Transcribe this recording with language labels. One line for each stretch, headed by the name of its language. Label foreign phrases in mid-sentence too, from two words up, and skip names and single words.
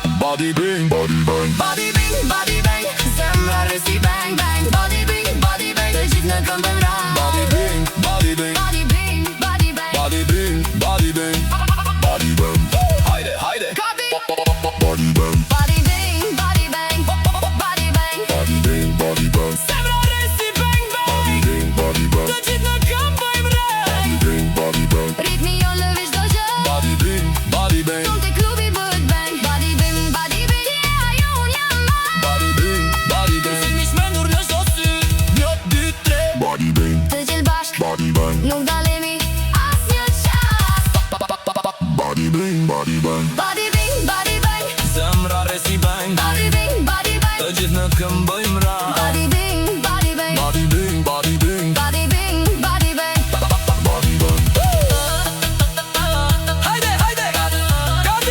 English: Body bing, body bang
Albanian: Zemra resi
English: bang bang Body bing,
Albanian: të gjithë në këm bëjmë rang
English: Body bing, Body bing, body bang Body bang
Albanian: Hajde, hajde Gati
English: Body bang Body bing, body bang
Albanian: Zemra resi bang bang Të gjithë në këm bëjmë rang Ritmi jon lëviz do gjë
English: Body bang
Albanian: Son te klubi bëhet bang
English: Body bing,
Albanian: Ti e ajo unë jam maj Kërcimi shmendur në çdo sy 1, 2, 3 Të gjithë bashk Nuk dalemi asnjë qat
English: Body bing, Body bing,
Albanian: Zemra resi bang
English: Body bing,
Albanian: Të gjithë në këm bëjmë rang
English: Body bing, body bang Body bing, Body bing, body bang Body bang
Albanian: Hajde, hajde Gati